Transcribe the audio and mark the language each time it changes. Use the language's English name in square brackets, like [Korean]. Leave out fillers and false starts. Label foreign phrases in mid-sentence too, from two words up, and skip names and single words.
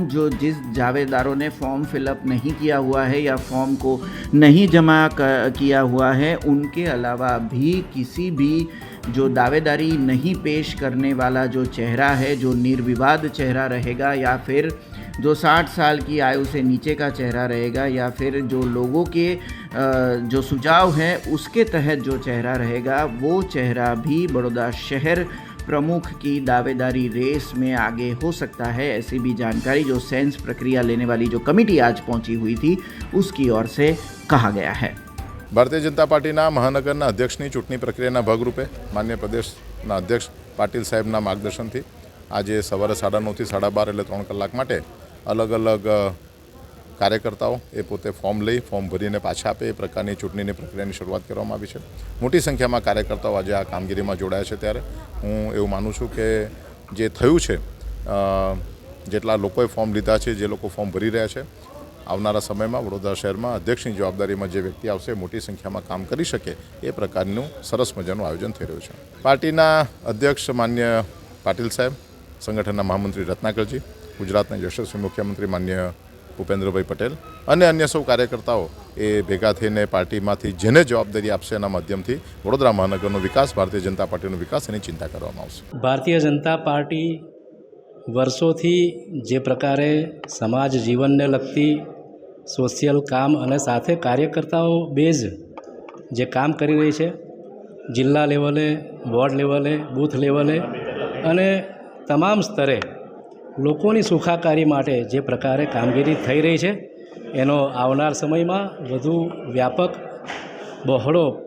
[Hindi] जो जिस दावेदारों ने फॉर्म फिलअप नहीं किया हुआ है या फॉर्म को नहीं जमा किया हुआ है, उनके अलावा भी किसी भी जो दावेदारी नहीं पेश करने वाला जो चेहरा है, जो निर्विवाद चेहरा रहेगा या फिर जो 60 साल की आयु से नीचे का चेहरा रहेगा या फिर जो लोगों के जो सुझाव हैं उसके तहत जो चेहरा रहेगा, वो चेहरा भी बड़ौदा शहर प्रमुख की दावेदारी रेस में आगे हो सकता है। ऐसी भी जानकारी जो सेंस प्रक्रिया लेने वाली जो कमेटी आज पहुंची हुई थी उसकी ओर से कहा गया है। [Gujarati] ભારતીય જનતા પાર્ટીના મહાનગરના અધ્યક્ષની ચૂંટણી પ્રક્રિયાના ભાગરૂપે માન્ય પ્રદેશના અધ્યક્ષ પાટીલ સાહેબના માર્ગદર્શનથી આજ સવારે 9:30 થી 12:30 એટલે 3 કલાક માટે [Hindi] अलग अलग कार्यकर्ताओं [Gujarati] એ પોતે ફોર્મ લઈ ફોર્મ ભરીને પાછા આપે એ પ્રકારની ચૂંટણીની પ્રક્રિયાની શરૂઆત કરવામાં આવી છે। મોટી સંખ્યામાં કાર્યકર્તાઓ આજ આ કામગીરીમાં जोડાયા છે ત્યારે હું એવું માનું છું કે જે થયું છે જેટલા લોકોએ ફોર્મ લીધા છે, જે લોકો ફોર્મ ભરી રહ્યા છે, આવનારા સમયમાં વડોદરા શહેરમાં અધ્યક્ષની જવાબદારીમાં જે વ્યક્તિ આવશે મોટી સંખ્યામાં કામ કરી શકે એ પ્રકારનું સરસ મજાનું આયોજન થઈ રહ્યું છે। પાર્ટીના અધ્યક્ષ માન્ય પાટીલ સાહેબ, સંગઠનના મહામંત્રી રત્નાકરજી, ગુજરાતના યશસ્વી મુખ્યમંત્રી માન્ય ભૂપેન્દ્રભાઈ પટેલ અને અન્ય સૌ કાર્યકર્તાઓ એ ભેગા થઈને પાર્ટીમાંથી જેને જવાબદારી આપશે એના માધ્યમથી વડોદરા મહાનગરનો વિકાસ, ભારતીય જનતા પાર્ટીનો વિકાસ એની ચિંતા કરવામાં આવશે। ભારતીય જનતા પાર્ટી વર્ષોથી જે પ્રકારે સમાજ જીવનને લગતી સોશિયલ કામ અને સાથે કાર્યકર્તાઓ બેઝ જે કામ કરી રહી છે, જિલ્લા લેવલે, વોર્ડ લેવલે, બૂથ લેવલે અને તમામ સ્તરે લોકોની સુખાકારી માટે જે પ્રકારે કામગીરી થઈ રહી છે એનો આવનાર સમયમાં વધુ વ્યાપક બહોળો